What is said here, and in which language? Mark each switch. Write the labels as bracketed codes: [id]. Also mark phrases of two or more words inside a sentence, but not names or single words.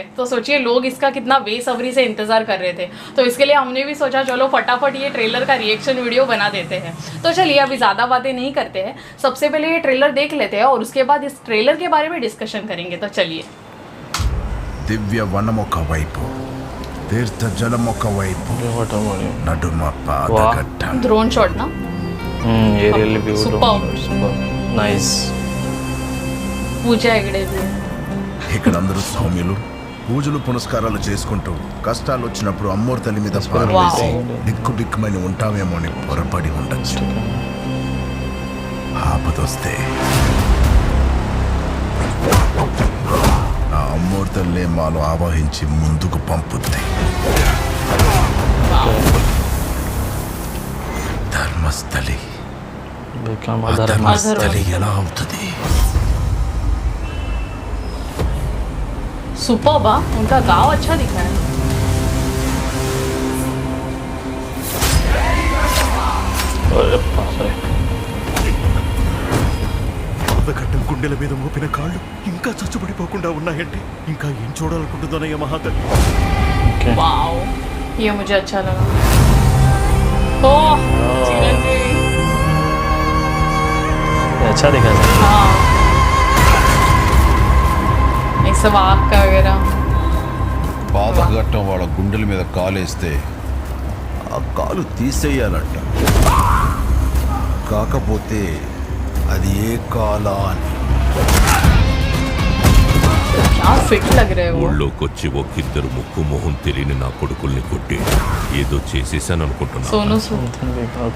[hi] तो सोचिए लोग इसका कितना बेसब्री से इंतजार कर रहे थे। तो इसके लिए हमने भी सोचा चलो फटाफट ये ट्रेलर का रिएक्शन वीडियो बना देते हैं। तो चलिए अभी ज़्यादा बातें नहीं करते हैं, सबसे पहले ये ट्रेलर देख लेते हैं और उसके बाद इस ट्रेलर के बारे में डिस्कशन करेंगे। तो चलिए। [te] దివ్య వనమొక వైపు తీర్థ జలమొక వైపు నడుమ పాదగట్ట [en] drone shot ना Aerial view nice [hi] पूजा इकडे [te] ఇక్కడ అందరూ సౌమ్యులు పూజలు పునస్కారాలు చేసుకుంటూ కష్టాలు వచ్చినప్పుడు అమ్మోరు తల్లి మీద పారవేసి దిక్కుమని ఉంటామేమో అని పొరపడి ఉండొచ్చు. ఆపదొస్తే ఆ అమ్మోరు తల్లి మాలో ఆవాహించి ముందుకు పంపుద్ది. ధర్మస్థలి ధర్మస్థలి ఎలా అవుతుంది? [hi] सुपर्ब, उनका गांव अच्छा दिखा है। [te] పాదఘట్టం గుండెల మీద మోపిన కాళ్ళు ఇంకా చచ్చుబడిపోకుండా ఉన్నాయంటే ఇంకా ఏం చూడాలనుకుంటుందోనయ్య మహాతల్లి. [hi] वाओ, ये मुझे अच्छा लगा। ओह चिरंजीवी अच्छा दिखा है। हाँ सब आग का वगैरह। [te] పాదఘట్టం వాళ్ళ గుండెల మీద కాలేస్తే ఆ కాలు తీసేయాలంట. కాకపోతే అది ఏ కాలా అని. [hi] क्या फिट लग रहे हो। [te] ఊళ్ళోకొచ్చి ఒక్కిద్దరు ముక్కు మొహం తెలియని నా కొడుకుల్ని కొట్టి ఏదో చేసేసాను అనుకుంటున్నా. सोनू सूद